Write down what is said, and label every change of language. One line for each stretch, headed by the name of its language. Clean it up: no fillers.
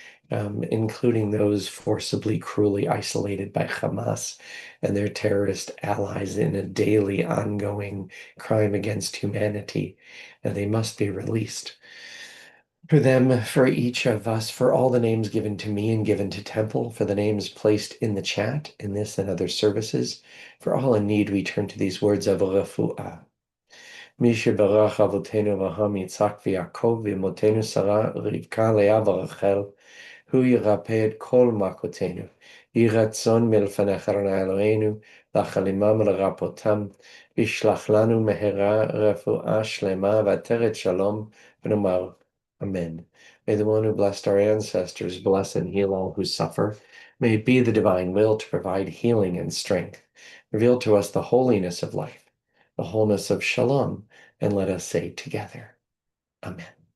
English: Including those forcibly, cruelly isolated by Hamas and their terrorist allies in a daily ongoing crime against humanity. And they must be released. For them, for each of us, for all the names given to me and given to Temple, for the names placed in the chat, in this and other services, for all in need, we turn to these words of refuah.
Hebrew: מי שברח אבותינו אברהם, יצחק ויעקב, ואמותינו שרה, רבקה, לאה ורחל, הוא ירפא את כל מכותינו. יהי רצון מלפניך אדוני אלוהינו, לחלימם ולרפאותם, וישלח לנו מהרה רפואה שלמה ועטרת שלום, ונאמר Amen.
English: May the one who blessed our ancestors bless and heal all who suffer. May it be the divine will to provide healing and strength. Reveal to us the holiness of life, the wholeness of shalom, and let us say together, Amen.